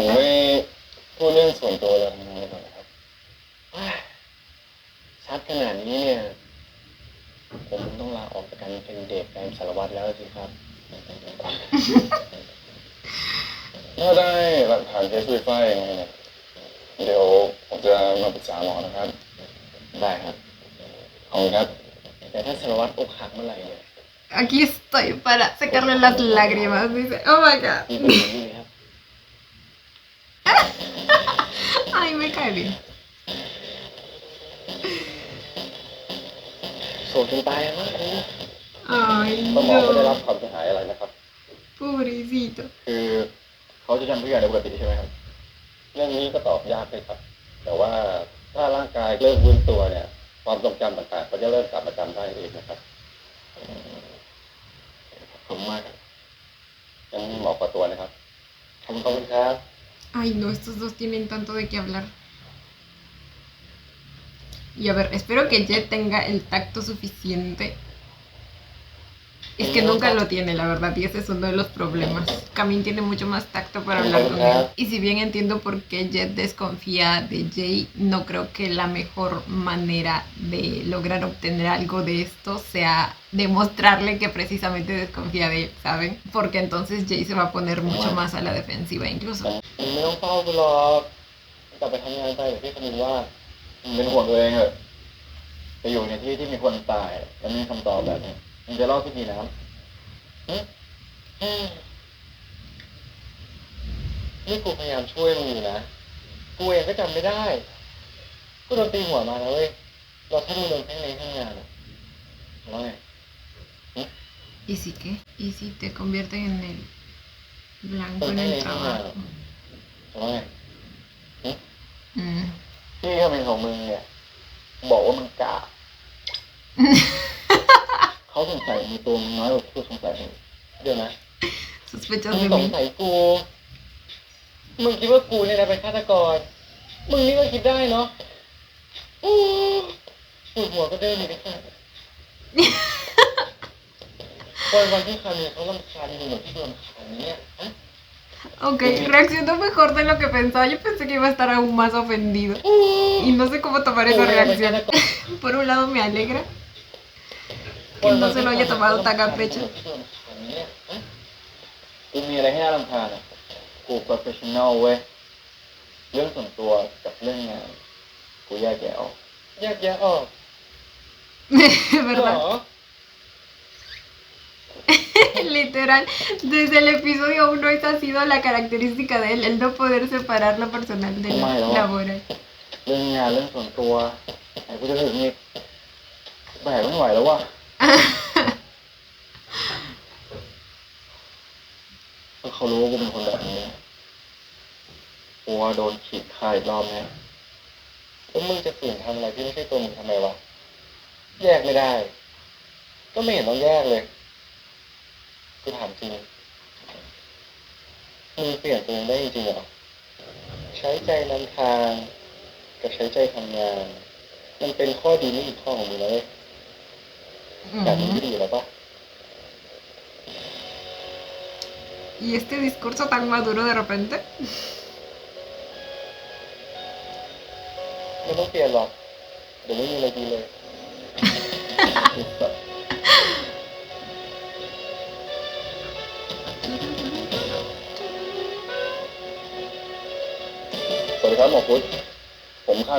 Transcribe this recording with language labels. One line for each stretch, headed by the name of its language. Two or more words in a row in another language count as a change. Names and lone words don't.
Thai: ไม่พูดเรื่องส่วนตัวเราทำงานก่อนนะครับชัดขนาดนี้เนี่ยผมต้องลาออกจากการเป็นเดทแฟนสารวัตรแล้วสิครับ ถ้าได้หลักฐานเคสปุยฝ้ายยังไงเนี่ยเดี๋ยวผมจะมาปรึกษาหมอนะครับ ได้ครับขอบคุณครับ แต่ถ้าสารวัตรอกหักเมื่อไหร่เนี่ย
Spanish: Aquí estoy para sacarle las lágrimas, dice.
English: Oh my god.
Thai: นี่เป็นอย่างนี้เลยครับ
Spanish: Ay, me cae bien.
Thai: โสดจนตายมากเลย
Spanish: Ay,
Thai: ก็หมอไม่ได้รับ
Spanish: no.
Thai: ความเสียหายอะไรนะครับ
Spanish: Pobrecito.
Thai: คือเขาจะทำทุกอย่างในปกติใช่ไหมครับ เรื่องนี้ก็ตอบยากเลยครับ แต่ว่าถ้าร่างกายเริ่มฟื้นตัวเนี่ย ความทรงจำต่างๆก็จะเริ่มกลับมาจำได้เองนะครับขอบคุณมากครับงั้นหมอขอตัวนะครับขอบคุณครับ
Spanish: Ay, no, estos dos tienen tanto de qué hablar. Y a ver, espero que Jet tenga el tacto suficiente. Es que nunca lo tiene, la verdad, y ese es uno de los problemas. Camille tiene mucho más tacto para hablar con él. Y si bien entiendo por qué Jet desconfía de Jay, no creo que la mejor manera de lograr obtener algo de esto sea demostrarle que precisamente desconfía de él, ¿saben? Porque entonces Jay se va a poner mucho más a la defensiva incluso.
Thai: ไม่ต้องเฝ้ากูหรอกกลับไปทำงานไปเดี๋ยวพี่คณินว่าเป็นห่วงตัวเองเถอะไปอยู่ในที่ที่มีคนตายแล้วมีคำตอบแบบนี้มันจะเล่าที่ดีนะครับนี่กูพยายามช่วยมึงอยู่นะกูเองก็จำไม่ได้กูโดนตีหัวมาแล้วเว้ยเราถ้ามึงโดนแค่ในข้างงานแล้วไง
Spanish: ¿Y si qué? ¿Y si te convierten en el blanco en el trabajo?
Thai: แล้วไง Mm. ที่เขาเป็นของมึงเนี่ยบอกว่ามึงกาเขาสงสัยในตัวมึงน้อยกว่าที่กูสงสัยมึงเดี๋ยวนะ
Spanish: ¿Sospechas
Thai: มึง
Spanish: de
Thai: สง
Spanish: mí?
Thai: สัยกูมึงคิดว่ากูเนี่ยนะเป็นฆาตกรมึงนี่ก็คิดได้เนาะปวดหัวก็เดินอยู่ในข้างวันที่คามีเขาลำคาญมึงเหมือนที่กูลำคาญเนี่ยฮะ
Spanish: Ok, reaccionó mejor de lo que pensaba. Yo pensé que iba a estar aún más ofendido. Y no sé cómo tomar esa reacción. Por un lado me alegra, Que no se lo haya tomado tan a pecho.
Thai: กูมีอะไรให้น่ารำคาญอ่ะกู professional เว้ยเรื่องส่วนตัวกับเรื่องงานกูแยกแยะออก แยกแยะออก
Spanish: ¿Verdad?
Thai: เหรอ
Spanish: Literal, desde el episodio 1 esa ha sido la característica de él, el no poder separar lo personal de lo laboral.
Thai: เรื่องงานเรื่องส่วนตัวไหนกูจะถึงอีกแบกไม่ไหวแล้วว่ะถ้าเขารู้ว่ากูเป็นคนแบบนี้กูว่าโดนขีดค่าอีกรอบแน่แล้วมึงจะฝืนทำอะไรที่ไม่ใช่ตัวมึงทำไมวะแยกไม่ได้ ก็ไม่เห็นต้องแยกเลยกูถามจริง มึงเปลี่ยนตัวเองได้จริงเหรอใช้ใจนำทางกับใช้ใจทำงานมันเป็นข้อดีไม่อีกข้อของมึงเลยแบบนี้ไม่ดีแล้วปะ
Spanish: Y este discurso tan maduro de repente.
Thai: ไม่ต้องเปลี่ยนหรอกเดี๋ยวไม่มีอะไรดีเลย สวัสดีครับหมอพุทธผมคา